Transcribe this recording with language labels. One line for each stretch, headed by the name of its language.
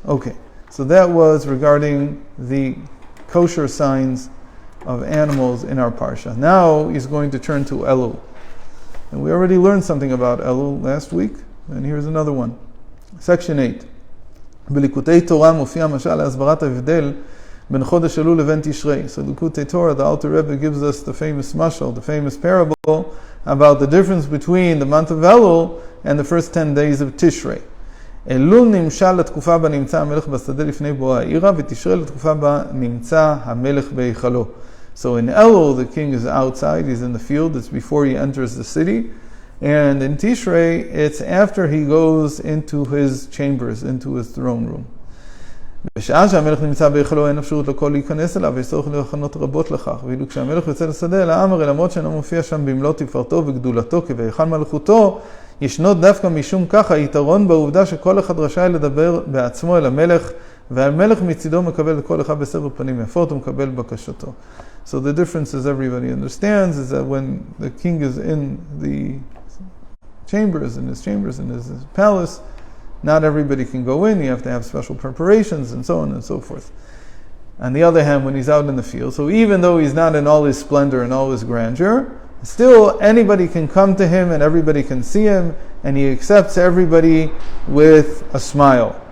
English: Okay, so that was regarding the kosher signs of animals in our parsha. Now he's going to turn to Elul. And we already learned something about Elul last week, and here's another one. Section 8.
Hebrew: בליקוטי תורה מופיע משל להסברת ההבדל בין חודש אלול לבין תשרי.
English: So Likkutei Torah, the Alter Rebbe gives us the famous mashal, the famous parable about the difference between the month of Elul and the first 10 days of Tishrei.
Hebrew: אלול נמשל לתקופה בה נמצא המלך בשדה לפני בוא העירה, ותשרי לתקופה בה נמצא המלך בהיכלו.
English: So in Elul, the king is outside, he's in the field, it's before he enters the city. And in Tishrei, it's after he goes into his chambers, into his throne room.
Hebrew: בשעה שהמלך נמצא בהיכלו אין אפשרות לכל להיכנס אליו, ויש צורך להכנות רבות לכך. ואילו כשהמלך יוצא לשדה אל העם, הרי למרות שאינו מופיע שם במלוא תפארתו וגדולתו כבהיכל מלכותו, ישנו דווקא משום כך היתרון בעובדה שכל אחד רשאי לדבר בעצמו אל המלך, והמלך מצידו מקבל כל אחד בסבר פנים יפות ומקבל בקשתו.
English: So the difference, as everybody understands, is that when the king is in the chambers, in his palace, not everybody can go in. You have to have special preparations and so on and so forth. On the other hand, when he's out in the field, so even though he's not in all his splendor and all his grandeur, still anybody can come to him and everybody can see him, and he accepts everybody with a smile.